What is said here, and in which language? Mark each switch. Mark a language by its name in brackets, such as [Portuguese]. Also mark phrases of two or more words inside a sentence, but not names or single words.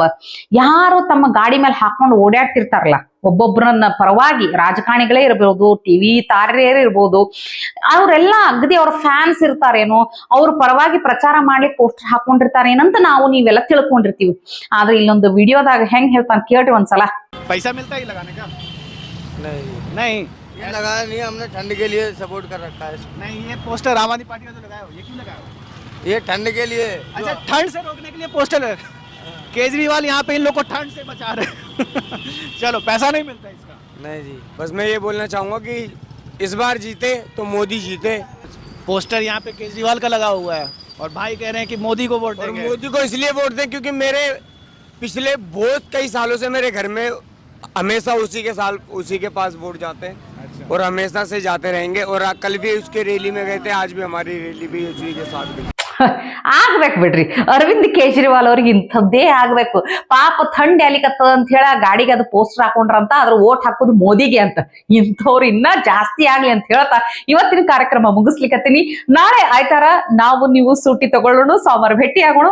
[Kannada] ಯಾರು ತಮ್ಮ ಗಾಡಿ ಮೇಲೆ ಹಾಕೊಂಡು ಓಡಾಡ್ತಿರ್ತಾರಲ್ಲ, ಒಬ್ಬೊಬ್ಬರನ್ನ ಪರವಾಗಿ ರಾಜಕಾರಣಿಗಳೇ ಇರ್ಬೋದು, ಟಿವಿ ತಾರೆಯರೇ ಇರ್ಬೋದು, ಅವರೆಲ್ಲ ಅಗದಿ ಅವ್ರ ಫ್ಯಾನ್ಸ್ ಇರ್ತಾರೇನೋ, ಅವ್ರ ಪರವಾಗಿ ಪ್ರಚಾರ ಮಾಡ್ಲಿಕ್ಕೆ ಪೋಸ್ಟರ್ ಹಾಕೊಂಡಿರ್ತಾರೇನಂತ ನೀವೆಲ್ಲ ತಿಳ್ಕೊಂಡಿರ್ತೀವಿ. ಆದ್ರೆ ಇಲ್ಲೊಂದು ವಿಡಿಯೋದಾಗ ಹೆಂಗ್ ಹೇಳ್ತಾನೆ ಕೇಳ್ರಿ ಒಂದ್ಸಲ. [Hindi] पैसा मिलता है लगाने का? नहीं ये लगाया नहीं, हमने ठंड के लिए सपोर्ट कर रखा है। नहीं, ये पोस्टर आम आदमी पार्टी का जो लगाया हो, ये क्यों लगाया हो? ये ठंड के लिए। अच्छा, ठंड से रोकने के लिए पोस्टर लगा। केजरीवाल यहाँ पे इन लोग को ठंड से बचा रहे चलो, पैसा नहीं मिलता इसका? नहीं जी, बस मैं ये बोलना चाहूँगा कि इस बार जीते तो मोदी जीते। पोस्टर यहाँ पे केजरीवाल का लगा हुआ है और भाई कह रहे हैं कि मोदी को वोट देंगे। मोदी को इसलिए वोट दें क्योंकि मेरे पिछले बहुत कई सालों से मेरे घर में हमेशा उसी के पास वोट जाते हैं। अच्छा। और हमेशा से जाते रहेंगे। और कल भी उसके रैली में गए थे, आज भी हमारी रैली भी उसी के साथ गई। [Kannada] ಆಗ್ಬೇಕು ಬಿಡ್ರಿ, ಅರವಿಂದ್ ಕೇಜ್ರಿವಾಲ್ ಅವ್ರಿಗೆ ಇಂಥದ್ದೇ ಆಗ್ಬೇಕು. ಪಾಪ ಥಂಡ್ ಯಾಲಿಕತ್ತದ ಅಂತ ಹೇಳಿ ಆ ಗಾಡಿಗೆ ಅದು ಪೋಸ್ಟರ್ ಹಾಕೊಂಡ್ರಂತ, ಅದ್ರ ಓಟ್ ಹಾಕೋದು ಮೋದಿಗೆ ಅಂತ. ಇಂಥವ್ರು ಇನ್ನ ಜಾಸ್ತಿ ಆಗ್ಲಿ ಅಂತ ಹೇಳ್ತಾ ಇವತ್ತಿನ ಕಾರ್ಯಕ್ರಮ ಮುಗಿಸ್ಲಿಕ್ಕತ್ತೀನಿ. ನಾಳೆ ಆಯ್ತಾರ ನೀವು ಸೂಟಿ ತಗೊಳ್ಳೋಣ, ಸೋಮವಾರ ಭೇಟಿ ಆಗೋಣ.